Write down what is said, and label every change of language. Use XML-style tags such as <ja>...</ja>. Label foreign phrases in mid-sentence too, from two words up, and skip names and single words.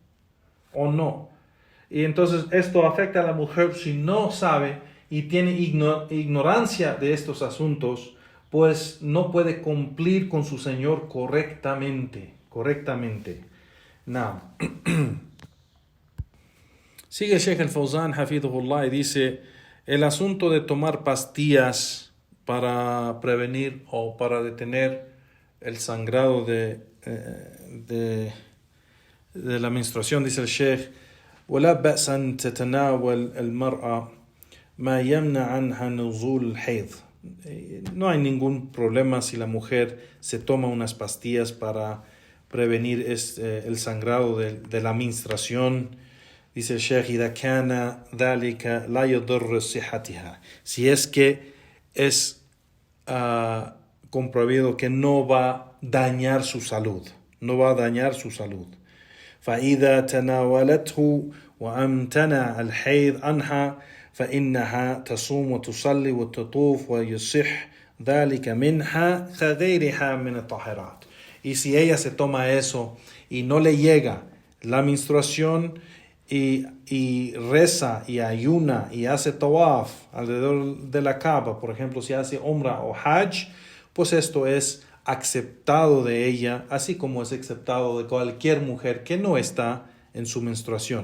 <es>Y entonces esto afecta a la mujer si no sabe y tiene ignorancia de estos asuntos, pues no puede cumplir con su Señor correctamente. Now. Sigue Sheikh al-Fawzan, hafidhullah, y dice, el asunto de tomar pastillas para prevenir o para detener el sangrado de la menstruación, dice el Sheikh,</es> <ar>ولا بأس أن تتناول المرأة ما يمنع عنها نزول الحيض.</ar> <es>No hay ningún problema si la mujer se toma unas pastillas para prevenir el sangrado de la menstruación. Dice el Sheikh,</es> <ar>إذا كان ذلك لا يضر صحتها.</ar> <es>Si es que es comprobado que no va a dañar su salud.</es> <ar>فإذا تناولته وامتنع الحيض عنها فإنها تصوم وتصلي وتطوف ويصح ذلك منها كغيرها من الطاهرات.</ar> <es>Y si ella se toma eso y no le llega la menstruación y reza y ayuna y hace tawaf alrededor de la Kaaba, por ejemplo, si hace umrah o hajj, pues esto es aceptado de ella, así como es aceptado de cualquier mujer que no está en su menstruación.</es>